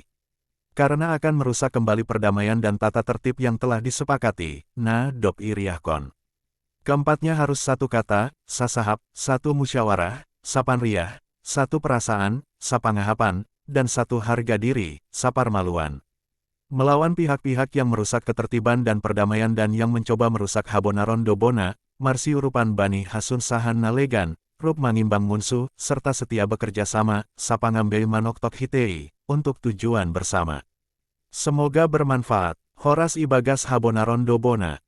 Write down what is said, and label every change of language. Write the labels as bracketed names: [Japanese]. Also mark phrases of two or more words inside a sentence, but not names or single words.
[Indonesian] Karena akan merusak kembali perdamaian dan tata tertib yang telah disepakati, [Batak Simalungun] Dop Iriahkon. [Indonesian] Keempatnya harus satu kata, sasahap, satu musyawarah, sapanriah, satu perasaan, sapangahapan, dan satu harga diri, saparmaluan. Melawan pihak-pihak yang merusak ketertiban dan perdamaian dan yang mencoba merusak Habonaron Dobona, [Batak Simalungun] Marsiurupan Bani Hasun Sahan Nalegan, Rup Mangimbang Munsu, [Indonesian] serta setia bekerja sama, [Batak Simalungun] Sapangambe Manoktok Hitei, [Indonesian] untuk tujuan bersama. Semoga bermanfaat. [Batak Simalungun] Horas Ibagas Habonaron Dobona.